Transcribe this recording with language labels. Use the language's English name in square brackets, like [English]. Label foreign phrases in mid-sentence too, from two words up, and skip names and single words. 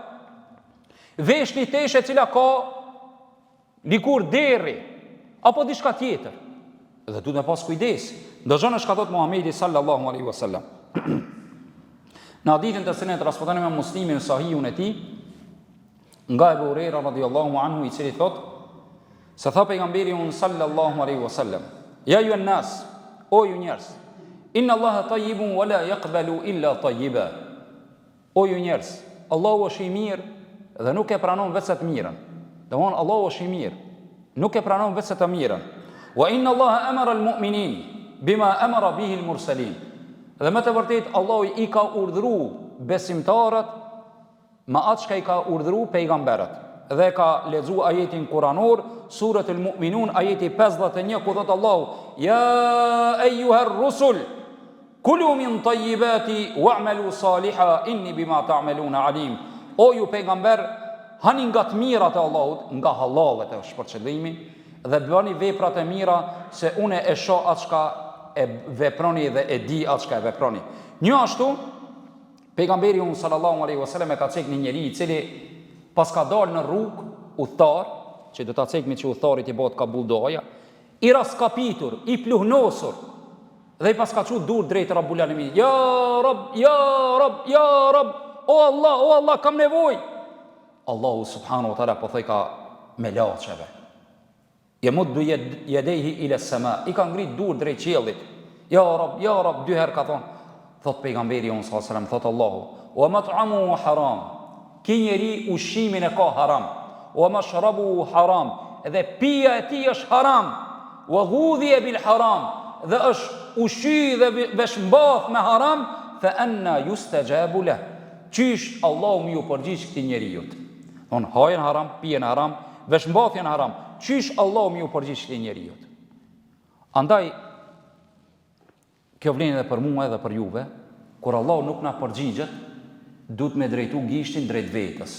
[Albanian] Vesh një teshe cila ka likur derri, apo diçka tjetër. Dhe du të pas kujdes. Ndëgjon është ka thot Muhamedi [Arabic] صلى الله عليه وسلم. [Albanian] Në hadithin të cilin e transmeton me Muslimin në Sahihun e tij, nga Abu Huraira [Arabic] رضي الله عنه, [Albanian] i cili thot se tha pejgamberi [Arabic] صلى الله عليه وسلم: "يا أيها الناس, [Albanian] o ju njerëz, [Arabic] إن الله طيب ولا يقبل إلا طيبا." [Albanian] O ju njerëz, Allahu është i mirë dhe nuk e pranon vetëm të mirën. Domthon Allahu është i mirë, nuk e pranon vetëm të mirën. [Arabic] وإن الله أمر المؤمنين بما أمر به المرسلين. [Albanian] Dhe me të vërtet Allahu i ka urdhëruar besimtarët me atë që i ka urdhëruar pejgamberët. Dhe ka lexuar ajetin kuranor, surat al-Mu'minun, ajeti 51, ku thot Allahu: [Arabic] "يا أيها الرسل كلوا من الطيبات واعملوا صالحا إني بما تعملون عليم." [Albanian] O ju pejgamber, hani nga të mirat e Allahut, nga halalet e shpërqëllimi, dhe bëni veprat e mira, se une e shoh atë çka e veproni dhe e di atë çka e veproni. Një ashtu, pejgamberi [Arabic] صلى الله عليه وسلم [Albanian] e ka cek një njeri i cili pas ka dalë në rrugë udhëtar, që do ta cekmi që udhëtarit i bëhet kabull doja, i raskapitur, i pluhnosur, dhe i pas ka çu dur drejt [Arabic] رب العالمين. يا رب يا رب يا رب, o Allah, [Albanian] kam nevojë. Allahu [Arabic] سبحانه وتعالى [Albanian] po thoj ka me laçeve. [Arabic] يمد يديه إلى السماء, [Albanian] i ka ngrit dur drejt qiellit. [Arabic] يا رب, [Albanian] dy herë ka thonë. Thot pejgamberi [Arabic] صلى الله عليه وسلم, [Albanian] thot Allahu: [Arabic] "ومطعمه حرام." [Albanian] Ki njeri ushqimin e ka haram. [Arabic] "ومشربه حرام." [Albanian] Dhe pija e tij është haram. [Arabic] "وغذي بالحرام." [Albanian] Dhe është ushqy dhe veshmbath me haram, [Arabic] فأنى يستجاب له. [Albanian] Qysh Allahu më ju përgjigj këtij njeriu? Don hajën haram, pijen haram, veshmbathjen haram. Qysh Allahu më ju përgjigj këtij njeriu? Andaj kjo vlen edhe për mua edhe për juve, kur Allah nuk na përgjigjet, duhet me drejtu gishtin drejt vetës.